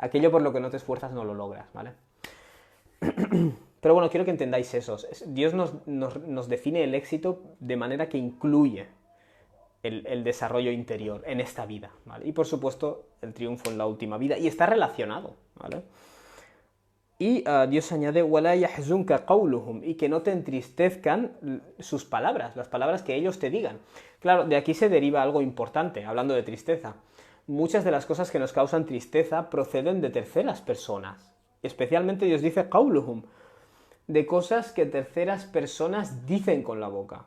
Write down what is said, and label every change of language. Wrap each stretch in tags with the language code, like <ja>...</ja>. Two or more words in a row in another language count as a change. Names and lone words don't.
<es>Aquello por lo que no te esfuerzas no lo logras, ¿vale? Pero bueno, quiero que entendáis eso. Dios nos define el éxito de manera que incluye el desarrollo interior en esta vida, ¿vale? Y por supuesto, el triunfo en la última vida. Y está relacionado, ¿vale? Y Dios añade,</es> <ar>وَلَا يَحْزُنْكَ قَوْلُهُمْ,</ar> <es>y que no te entristezcan sus palabras, las palabras que ellos te digan. Claro, de aquí se deriva algo importante, hablando de tristeza. Muchas de las cosas que nos causan tristeza proceden de terceras personas. Especialmente Dios dice قَوْلُهُمْ, de cosas que terceras personas dicen con la boca.</es>